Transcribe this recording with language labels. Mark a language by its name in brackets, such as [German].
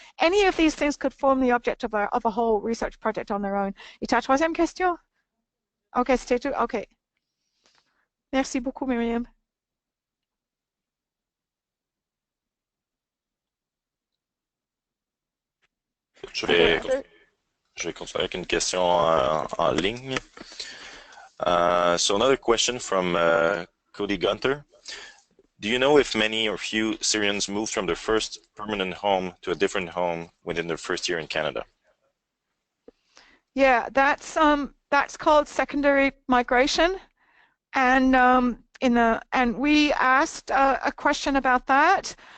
[English] Any of these things could form the object of a whole research project on their own. [French] Et ta troisième question? Okay, c'était tout. Okay. Merci beaucoup, Myriam. Je vais continuer avec une question en ligne. [English] So another question from Cody Gunter. Do you know if many or few Syrians moved from their first permanent home to a different home within their first year in Canada? Yeah, that's called secondary migration, and we asked a question about that.